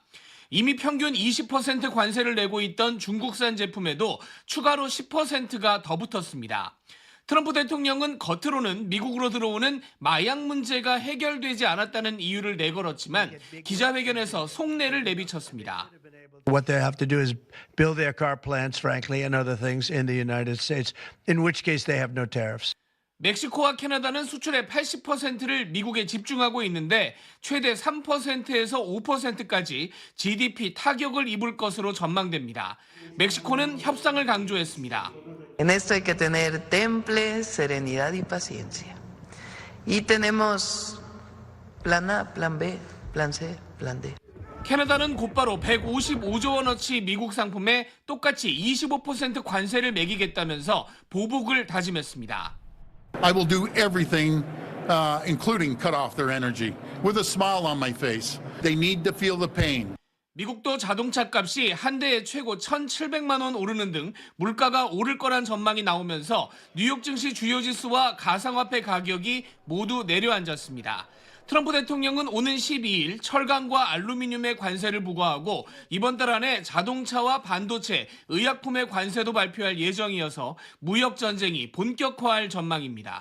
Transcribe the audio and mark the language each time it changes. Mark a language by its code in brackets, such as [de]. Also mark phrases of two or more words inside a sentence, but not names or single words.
[ko] 이미 평균 20% 관세를 내고 있던 중국산 제품에도 추가로 10%가 더 붙었습니다. 트럼프 대통령은 겉으로는 미국으로 들어오는 마약 문제가 해결되지 않았다는 이유를 내걸었지만 기자회견에서 속내를 내비쳤습니다. [en] What they have to do is build their car plants, frankly, and other things in the United States, in which case they have no tariffs. [ko] 멕시코와 캐나다는 수출의 80%를 미국에 집중하고 있는데 최대 3%에서 5%까지 GDP 타격을 입을 것으로 전망됩니다. 멕시코는 협상을 강조했습니다. [es] En esto hay que tener temple, serenidad y paciencia. Y tenemos plan A, plan B, plan C, plan D. [ko] 캐나다는 곧바로 155조 원어치 미국 상품에 똑같이 25% 관세를 매기겠다면서 보복을 다짐했습니다. [en] I will do everything, including cut off their energy, with a smile on my face. They need to feel the pain. [ko] 미국도 자동차 값이 한 대에 최고 1,700만 원 오르는 등 물가가 오를 거란 전망이 나오면서 뉴욕 증시 주요 지수와 가상화폐 가격이 모두 내려앉았습니다. 트럼프 대통령은 오는 12일 철강과 알루미늄에 관세를 부과하고 이번 달 안에 자동차와 반도체, 의약품의 관세도 발표할 예정이어서 무역 전쟁이 본격화할 전망입니다.